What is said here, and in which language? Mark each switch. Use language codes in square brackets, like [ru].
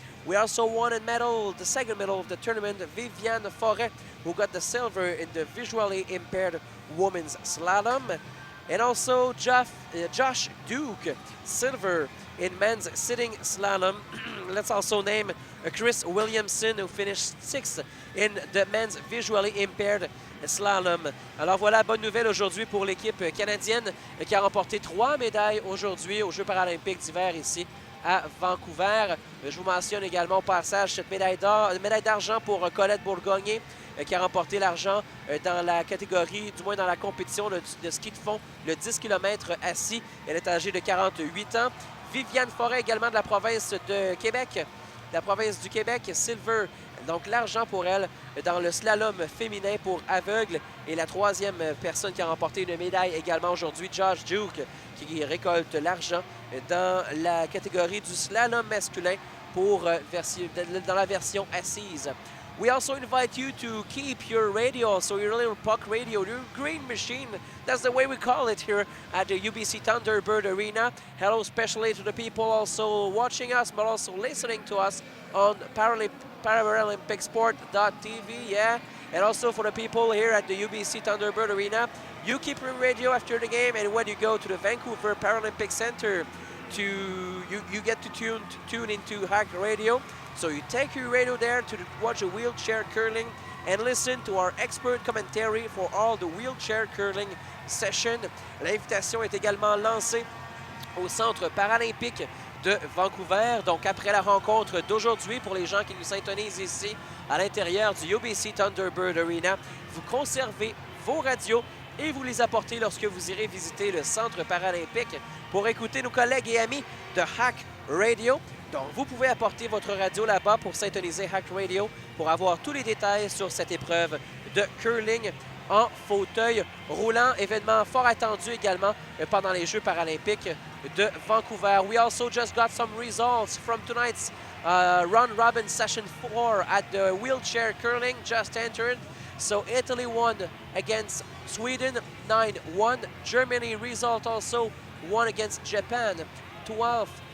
[en] We also won a medal, the second medal of the tournament, Viviane Forêt, who got the silver in the visually impaired women's slalom. And also Josh Duke, silver in men's sitting slalom. Let's also name Chris Williamson, who finished 6th in the men's visually impaired slalom. [fr] Alors voilà, bonne nouvelle aujourd'hui pour l'équipe canadienne qui a remporté 3 médailles aujourd'hui aux Jeux paralympiques d'hiver ici à Vancouver. Je vous mentionne également au passage cette médaille d'argent pour Colette Bourgogne qui a remporté l'argent dans la catégorie, du moins dans la compétition de ski de fond, le 10 km assis. Elle est âgée de 48 ans. Viviane Forêt également de la province de Québec, silver, donc l'argent pour elle dans le slalom féminin pour aveugles. Et la troisième personne qui a remporté une médaille également aujourd'hui, Josh Duke, qui récolte l'argent dans la catégorie du slalom masculin dans la version assise. [en] We also invite you to keep your radio, so your little puck radio, your green machine. That's the way we call it here at the UBC Thunderbird Arena. Hello especially to the people also watching us, but also listening to us on ParalympicSport.tv, yeah. And also for the people here at the UBC Thunderbird Arena, you keep your radio after the game, and when you go to the Vancouver Paralympic Center, you get to tune into Hack Radio. So you take your radio there to watch a wheelchair curling and listen to our expert commentary for all the wheelchair curling session. [fr] L'invitation est également lancée au Centre paralympique de Vancouver. Donc après la rencontre d'aujourd'hui, pour les gens qui nous syntonisent ici à l'intérieur du UBC Thunderbird Arena, vous conservez vos radios et vous les apportez lorsque vous irez visiter le Centre paralympique pour écouter nos collègues et amis de Hack Radio. Donc, vous pouvez apporter votre radio là-bas pour syntoniser Hack Radio pour avoir tous les détails sur cette épreuve de curling en fauteuil roulant. Événement fort attendu également pendant les Jeux paralympiques de Vancouver. [en] We also just got some results from tonight's round-robin session 4 at the wheelchair curling just entered. So Italy won against Sweden 9-1. Germany result also won against Japan 12-4.